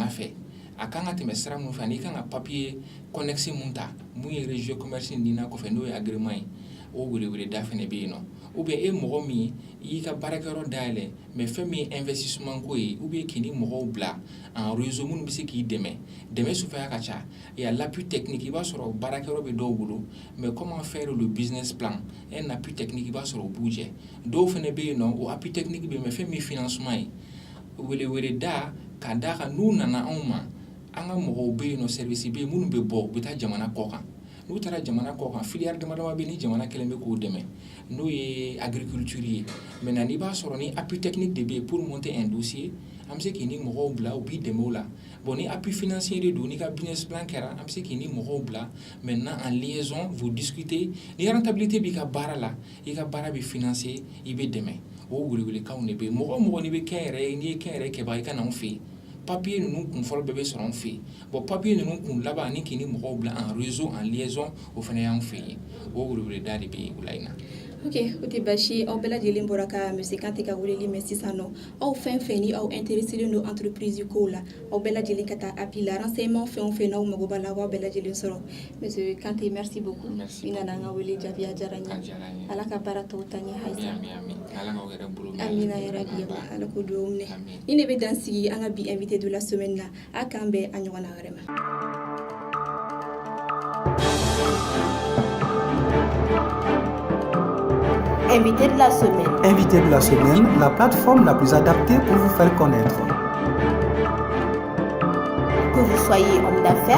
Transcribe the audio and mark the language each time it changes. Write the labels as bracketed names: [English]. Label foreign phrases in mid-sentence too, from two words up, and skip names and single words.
[Bambara] fɛ a kan ka tɛmɛ sira minnu fɛ ani kan ka [French] papier connexe [Bambara] mun ta mun ye [French] registre commerce [Bambara] di n'a kɔfɛ n'o ye agrément ye o weleweleda fɛnɛ bɛ yen nɔ [French] ou bien [Bambara] e mɔgɔ min y'i ka baarakɛyɔrɔ dayɛlɛ mais fɛn min ye investissement ko ye [French] ou bien [Bambara] k'i ni mɔgɔw bila [French] en réseau [Bambara] minnu bɛ se k'i dɛmɛ suguya ka ca [French] et à l'appui technique [Bambara] i b'a sɔrɔ baarakɛyɔrɔ bɛ dɔw bolo [French] mais comment faire le [English] business plan [French] un appui technique [Bambara] i b'a sɔrɔ o b'u jɛ dɔw fɛnɛ bɛ yen nɔ o [French] appui technique [Bambara] bɛ yen mais fɛn min ye financement ye weleweleda ka d'a kan n'u nana anw ma an ka mɔgɔw bɛ yen nɔ service bɛ yen minnu bɛ bɔ u bɛ taa jamana kɔ kan n'u taara jamana kɔ kan filière dama dama bɛ ni jamana kelen bɛ k'o dɛmɛ n'o ye agriculture ye maintenant n'i b'a sɔrɔ ni appui technique de bɛ yen [French] pour monter un dossier [Bambara] an bɛ se k'i ni mɔgɔw bila u b'i dɛmɛ o la bon ni [French] appui financier [Bambara] de don ni ka [English] business plan [Bambara] kɛra an bɛ se k'i ni mɔgɔw bila [French] maintenant en liaison vous discutez [Bambara] ni rentabilité b'i ka baara la i ka baara bɛ financer i bɛ dɛmɛ o welewelekanw de bɛ yen mɔgɔ o mɔgɔ n'i bɛ kɛnyɛrɛye n'i ye kɛnyɛrɛye kɛbaga i ka na anw fɛ yen papier ninnu kun fɔlɔ bɛɛ bɛ sɔrɔ an fɛ yen bon papier ninnu kun laban ani k'i ni mɔgɔw bila [French] en réseau en liaison [Bambara] o fana y'an fɛ yen o weleweleda de bɛ o la in na. Ok, o tɛ baasi aw bɛɛ lajɛlen bɔra ka Monsieur Kanté ka weleli mɛn sisan nɔ aw fɛn fɛn ni aw intéresselen don entreprise kow la aw bɛɛ lajɛlen ka taa API la renseignement fɛn o fɛn n'aw mago b'a la aw bɛɛ lajɛlen sɔrɔ Monsieur Kanté [French] merci beaucoup [Bambara] i nana an ka wele jaabi a diyara n ye ala ka baara tɔw taa ɲɛ halisa amina yarabi ala ko dugawu minɛ ni ne bɛ dan sigi an ka bi [French] invité de la semaine [Bambara] na a k'an bɛn a ɲɔgɔnna wɛrɛ ma. [French] Invité de la semaine. Invité de la semaine, la plateforme la plus adaptée pour vous faire connaître. Que vous soyez homme d'affaires,